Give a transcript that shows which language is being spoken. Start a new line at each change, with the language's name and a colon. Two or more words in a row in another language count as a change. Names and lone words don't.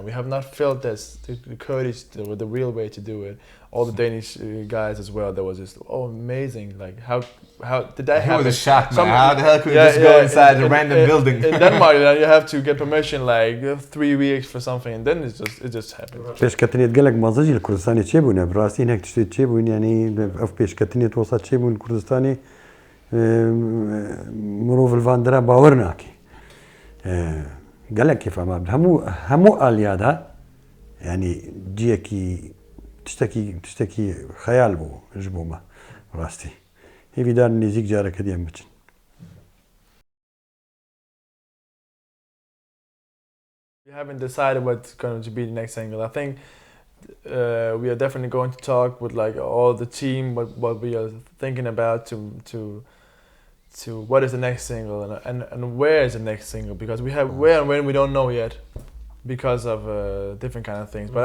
English: We have not felt this, the Kurdish, the real way to do it. All the Danish guys as well, that was just, oh, amazing. Like, how did that happen? It was a shock, man. How the hell could you just go inside a random building? In Denmark, you have to get permission like 3 weeks for something, and then it just happened.
Kurdish: پێشکەوتنێت گەلێک مازەجی لە کوردستانی چێ بوون بڕاستی هەک شتێک چێ بوون ینی ئەو پێشکەوتنێت وەسا چێ بوون کوردستانی مرۆڤ لڤاندرا باوەڕ ناکەی گەلێک کێفەما هەموو ئالیادا ینی جیەکی تشتێکی خەیال بوو ژ بوومە ڕاستی هیویدار نزیک جارەکە دیان بچن.
English: We haven't decided what's going to be the next single. I think we are definitely going to talk with like all the team what we are thinking about to what is the next single and where is the next single, because we have where and when we don't know yet because of different kind of things.